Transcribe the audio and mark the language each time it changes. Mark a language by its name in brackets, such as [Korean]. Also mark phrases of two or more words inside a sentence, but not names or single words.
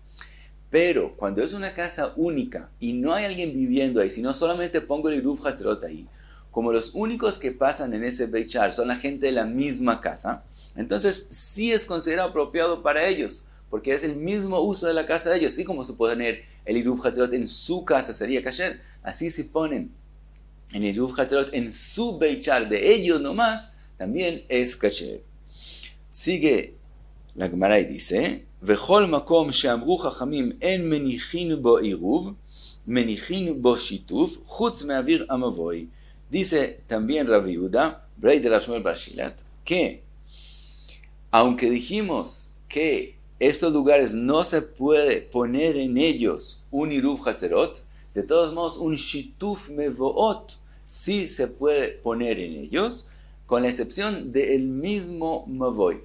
[Spanish] Pero cuando es una casa única y no hay alguien viviendo ahí, sino solamente pongo el [Hebrew] עירוב חצרות [Spanish] ahí, como los únicos que pasan en ese [Hebrew] בית שער [Spanish] son la gente de la misma casa, entonces sí es considerado apropiado para ellos, porque es el mismo uso de la casa de ellos. Así como se puede poner el [Hebrew] עירוב חצרות [Spanish] en su casa sería kasher, así si ponen el [Hebrew] עירוב חצרות [Spanish] en su [Hebrew] בית שער [Spanish] de ellos nomás, también es kasher. Sigue la Gemara y dice, [Hebrew] וכל מקום שאמרו חכמים אין מניחין בו עירוב מניחין בו שיתוף חוץ מאויר המבוי. [Spanish] Dice también Rabbi Yehuda, brei de Rav Shmuel bar Shilat, que aunque dijimos que estos lugares no se puede poner en ellos un [Hebrew] עירוב חצרות, [Spanish] de todos modos un [Hebrew] שיתוף מבואות [Spanish] sí se puede poner en ellos, con la excepción del mismo mavoy.